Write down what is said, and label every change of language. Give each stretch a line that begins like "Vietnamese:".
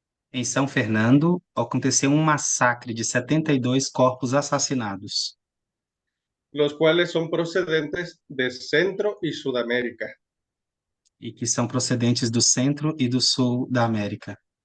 Portuguese: em São Fernando, aconteceu um massacre de 72 corpos assassinados,
Spanish: los cuales son procedentes de Centro y Sudamérica.
Portuguese: e que são procedentes do centro e do sul da América.